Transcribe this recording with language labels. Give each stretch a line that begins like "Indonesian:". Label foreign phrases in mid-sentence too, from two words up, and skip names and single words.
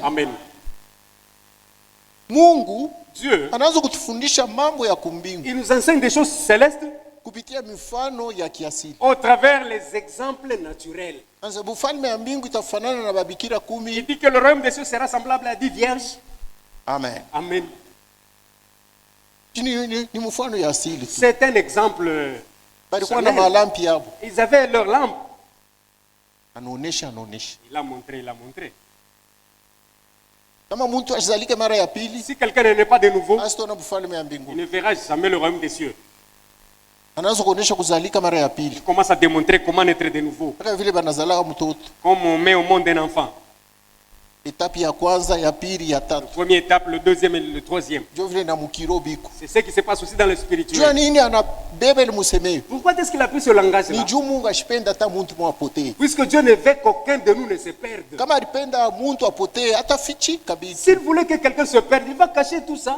Swahili: Amen. Mungu,
French: Dieu,
Swahili: anaanza kutufundisha mambo ya kumbingu.
French: Il nous enseigne des choses célestes.
Swahili: Kupitia mifano ya kiasili.
French: Au travers les exemples naturels.
Swahili: Anza bufalme ya mbingu itafanana na babikira 10.
French: Il dit que le royaume des cieux sera semblable à 10 vierges. Amen. Amen. C'est un exemple. Ils avaient leur lampe. Il a montré, il a montré. Si quelqu'un n'est pas de nouveau, il ne verra jamais le royaume des cieux. Il commence à démontrer comment être de nouveau. Comme on met au monde un enfant.
Swahili: Étape ya kwanza, ya pili, ya tatu.
French: La première étape, le deuxième et le troisième. C'est ce qui se passe aussi dans le spirituel. Pourquoi est-ce qu'il a pris ce langage-là? Puisque Dieu ne veut qu'aucun de nous ne se perde. S'il voulait que quelqu'un se perde, il va cacher tout ça.